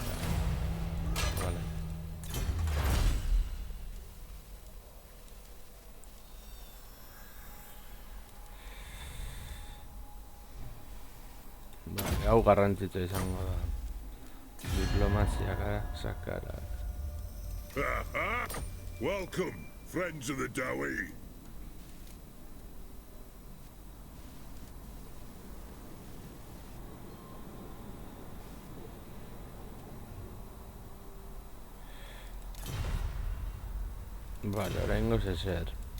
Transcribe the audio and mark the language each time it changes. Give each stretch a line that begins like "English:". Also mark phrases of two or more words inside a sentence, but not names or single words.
Basque: Vale. Vale, hau garrantzitsua izango da. Diplomazia sakara.
English: Welcome, friends of the Dowie.
Basque: Vale, oraingoz ezer.